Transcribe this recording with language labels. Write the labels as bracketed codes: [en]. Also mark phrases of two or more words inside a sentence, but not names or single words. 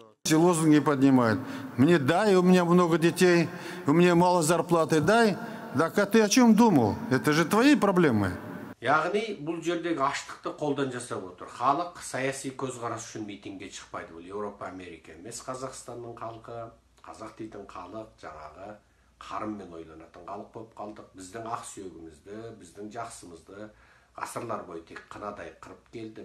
[ru] эти лозунги поднимают. Мне дай, у меня много детей, у меня мало зарплаты, дай. Так а ты о чем думал? Это же твои проблемы. [kk] Яғни бұл жердегі аштықты қолдан жасап отыр. Халық саяси көзқарас үшін митингке шықпайды. Бұл Еуропа, Америка емес, Қазақстанның халқы, қазақ дейтін халық жаңағы қарыммен ойланатын халық болып қалдық. Біздің ақ сүйегімізді, біздің жақсымызды ғасырлар бойы тек қынадай қырып келді.